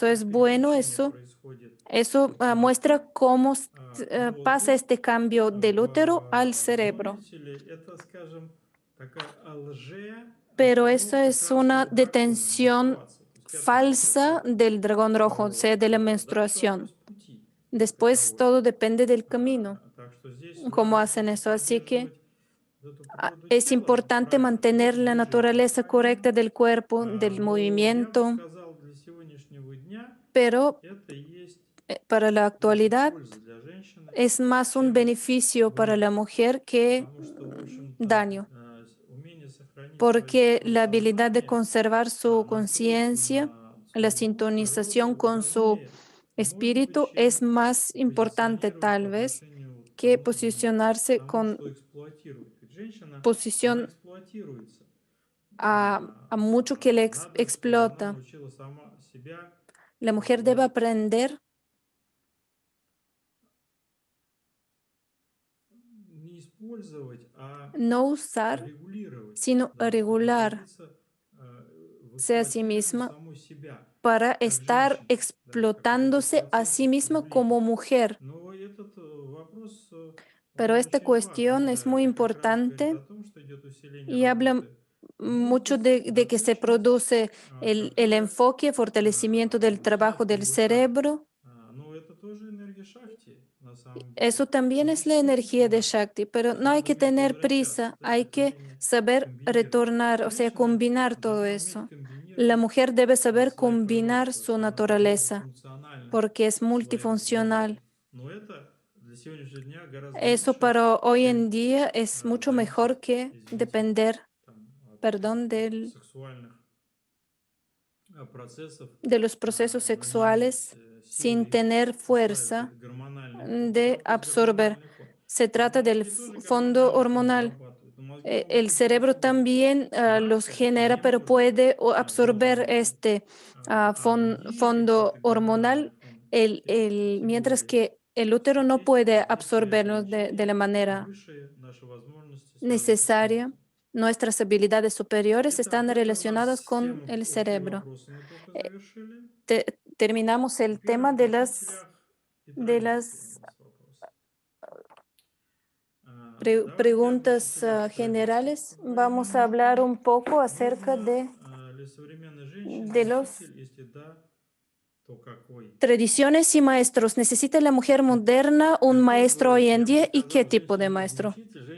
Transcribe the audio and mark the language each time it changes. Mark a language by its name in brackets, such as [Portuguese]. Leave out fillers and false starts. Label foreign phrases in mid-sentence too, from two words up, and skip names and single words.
[Spanish] Eso es [Russian] как [Spanish] bueno, [Russian] переключение происходит [Spanish] eso [Russian] мозга. [Spanish] muestra cómo pasa [Russian] Тут [Spanish] este cambio del útero al [Russian] но [Spanish] cerebro. [Russian] видите ли, это, скажем, такая [Spanish] Pero eso [Russian] остановка [Spanish] es una [Russian] красного дракона, [Spanish] detención [Russian] менструации. То есть к этому [Spanish] falsa [Russian] все [Spanish] del dragón rojo, o sea, [Russian] Вот. [Spanish] de la [Russian] Дальше вопрос [Spanish] menstruación. [Russian] пути как [Spanish] Después [Russian] таковой. [Spanish] todo depende del camino, [Russian] Так что здесь [Spanish] cómo [Russian] важно [Spanish] hacen [Russian] все-таки [Spanish] eso. Así que [Russian] поддерживать вот эту природу [Spanish] es [Russian] тела в [Spanish] importante [Russian] правильном [Spanish] mantener [Russian] ходе, [Spanish] la [Russian] движении [Spanish] naturaleza correcta [Russian] правильном. [Spanish] del cuerpo, del [Russian] Но я бы [Spanish] movimiento, [Russian] сказал, для сегодняшнего дня [Spanish] pero [Russian] это и есть [Spanish] para la [Russian] больше [Spanish] actualidad [Russian] пользы для женщины, [Spanish] es más un [Russian] чем [Spanish] beneficio para [Russian] вред. [Spanish] la mujer que [Russian] Потому что, в общем-то, [Spanish] daño, [Russian] умение сохранить [Spanish] porque [Russian] свое [Spanish] la habilidad de [Russian] сознание, [Spanish] conservar su [Russian] настроиться [Spanish] conciencia, [Russian] на [Spanish] la [Russian] свой ум, [Spanish] sintonización [Russian] природу [Spanish] con su [Russian] важнее, может быть, [Spanish] espíritu es [Russian] чем [Spanish] más importante [Russian] позиционировать по [Spanish] tal vez [Russian] отношению [Spanish] que posicionarse [Russian] тому, [Spanish] con [Russian] что эксплуатирует. Ведь женщина, она [Spanish] posición [Russian] эксплуатируется. [Spanish] a mucho que le [Russian] Надо, чтобы она [Spanish] explota. [Russian] научила сама себя [Spanish] La mujer debe aprender [Russian] не использовать, [Spanish] no usar, [Russian] регулировать, [Spanish] sino [Russian] да, [Spanish] regularse [Russian] находиться в [Spanish] a sí [Russian] эксплуатировании [Spanish] misma [Russian] самой себя, [Spanish] para [Russian] как [Spanish] estar [Russian] женщины, да, как вот этой [Spanish] explotándose a sí [Russian] процессе [Spanish] misma como [Russian] проявления. [Spanish] mujer. [Russian] Но этот вопрос, [Spanish] Pero [Russian] он [Spanish] esta [Russian] очень важный, [Spanish] cuestión es [Russian] да, [Spanish] muy [Russian] это как раз говорит [Spanish] importante [Russian] о том, что идет усиление [Spanish] y habla [Russian] работы [Spanish] mucho [Russian] мозга, [Spanish] de que se [Russian] сосредоточенность, [Spanish] produce el [Russian] которая [Spanish] enfoque, fortalecimiento del [Russian] начинает [Spanish] trabajo del [Russian] повышать. [Spanish] cerebro. [Russian] Но это тоже энергия Шакти на самом деле. [Spanish] Eso también [Russian] И [Spanish] es la energía de [Russian] действительно, [Spanish] Shakti, pero [Russian] здесь [Spanish] no hay [Russian] надо [Spanish] que [Russian] уметь [Spanish] tener [Russian] возвращаться, [Spanish] prisa, [Russian] да, [Spanish] hay [Russian] это [Spanish] que [Russian] умение [Spanish] saber [Russian] комбинировать. [Spanish] retornar, o sea, [Russian] Женщина [Spanish] combinar todo [Russian] должна уметь [Spanish] eso. La [Russian] комбинировать [Spanish] mujer debe saber [Russian] свои [Spanish] combinar [Russian] природы, потому [Spanish] su [Russian] что она [Spanish] naturaleza, [Russian] мультифункциональна [Spanish] porque es [Russian] в своем [Spanish] multifuncional. [Russian] обладании. Но это для сегодняшнего дня гораздо [Spanish] Eso [Russian] лучше, [Spanish] para hoy en [Russian] чем [Spanish] día es mucho mejor [Russian] зависеть, [Spanish] que [Russian] извините, [Spanish] depender, [Russian] там, от [Spanish] perdón, [Russian] сексуальных процессов, [Spanish] de los procesos [Russian] но не иметь [Spanish] sexuales [Russian] силы [Spanish] sin [Russian] их [Spanish] tener [Russian] усваивать. [Spanish] fuerza [Russian] Это гормональный фон. Да, [Spanish] de [Russian] то есть [Spanish] absorber. [Russian] гормональный фон. [Spanish] Se trata del [Russian] Мозги тоже [Spanish] fondo [Russian] гормональный фон [Spanish] hormonal. [Russian] вырабатывают, но мозги могут [Spanish] El [Russian] только [Spanish] cerebro [Russian] усвоить. [Spanish] también los [Russian] Матка [Spanish] genera, [Russian] не [Spanish] pero [Russian] может [Spanish] puede absorber [Russian] вовремя, [Spanish] este [Russian] другие какие-то [Spanish] fondo hormonal, [Russian] гормональные фоны [Spanish] mientras [Russian] категории [Spanish] que el útero no puede [Russian] действуют. Если это [Spanish] absorberlos de [Russian] лечение, [Spanish] la manera [Russian] выше наши возможности связаны с [Spanish] necesaria. [Russian] мозгом. [Spanish] Nuestras habilidades superiores [Russian] Итак, [Spanish] están [Russian] это у [Spanish] relacionadas [Russian] нас [Spanish] con [Russian] тему [Spanish] el [Russian] общие [Spanish] cerebro. [Russian] вопросы мы только Eh, завершили. [Spanish] Terminamos el [Russian] Теперь о [Spanish] tema de las [Russian] носителях и [Spanish] De [Russian] проверить [Spanish] las [Russian] нас вопрос. Давайте [Spanish] preguntas [Russian] теперь про [Spanish] generales, [Russian] детство поговорим. [Spanish] vamos a hablar un poco acerca [Russian] Нужно ли современной женщине [Spanish] de los [Russian] учитель? Если да, то какой? [Spanish] tradiciones y maestros. ¿Necesita la mujer moderna un [Russian] Хотел [Spanish] maestro [Russian] бы, [Spanish] hoy en [Russian] я бы [Spanish] día y qué [Russian] сказал, [Spanish] tipo de [Russian] женщине нужен [Spanish] maestro? [Russian] учитель,